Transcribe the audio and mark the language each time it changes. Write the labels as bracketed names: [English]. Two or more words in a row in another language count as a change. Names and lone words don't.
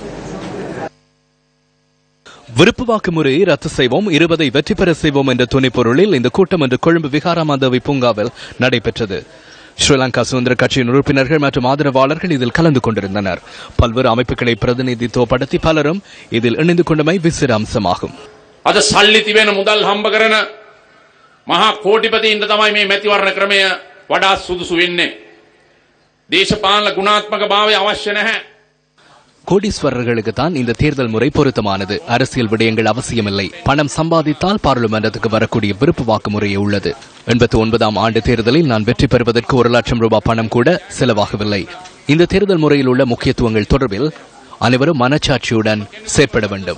[Tamil] விருப்பு வாக்கு முறையை ரத்து செய்வோம், 20ஐ வெற்றி பெற செய்வோம் என்ற துணைப்பொருளில் இந்த கூட்டம் இன்று கொழும்பு விகாராமாந்தவி பூங்காவில் நடைபெற்றது. ஸ்ரீலங்கா சுதந்திர கட்சியின் உறுப்பினர்கள் மற்றும் ஆதரவாளர்கள் இதில் கலந்து கொண்டிருந்தனர். பல்வேறு அமைப்புகளை பிரதிநிதித்துவப்படுத்தி பலரும் இதில் இணைந்து கொண்டமை விசிற அம்சமாகும். [Sinhala] අද සල්ලි තිබෙන මුදල් හම්බ කරන මහා කෝටිපතීන්ට තමයි මේ මැතිවරණ ක්‍රමය වඩා සුදුසු වෙන්නේ. දේශපාලන ගුණාත්මක භාවය අවශ්‍ය නැහැ. [Tamil] கோடீஸ்வரர்களுக்கு தான் இந்த தேர்தல் முறை பொருத்தமானது. அரசியல் விடயங்கள் அவசியமில்லை. பணம் சம்பாதித்தால் பாராளுமன்றத்துக்கு வரக்கூடிய விருப்பு வாக்கு முறையே உள்ளது. 89ஆம் ஆண்டு தேர்தலில் நான் வெற்றி பெறுவதற்கு 1 லட்சம் ரூபாய் பணம் கூட செலவாகவில்லை. இந்த தேர்தல் முறையில் உள்ள முக்கியத்துவங்கள் தொடர்பில் அனைவரும் மனச்சாட்சியுடன் செயற்பட வேண்டும்.